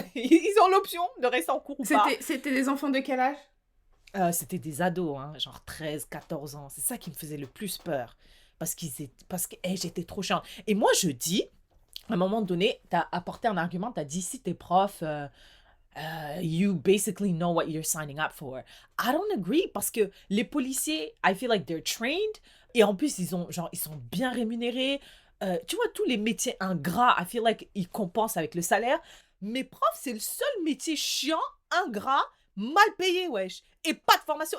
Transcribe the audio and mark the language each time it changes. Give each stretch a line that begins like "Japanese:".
French: Ils ont l'option de rester en cours ou pas. C'était des enfants de quel âge? C'était des ados, genre 13, 14 ans. C'est ça qui me faisait le plus peur. Parce que j'étais trop chiante. Et moi, je dis, à un moment donné, t'as apporté un argument, t'as dit, si t'es prof...
English: you basically know what you're signing up for. I don't agree
French: parce que les policiers,
English: I feel like they're trained
French: et en plus ils sont bien rémunérés. Tu vois, tous les métiers ingrats,
English: I feel like
French: ils compensent avec le salaire. Mais profs, c'est le seul métier chiant, ingrat, mal payé, wesh. Et pas de formation.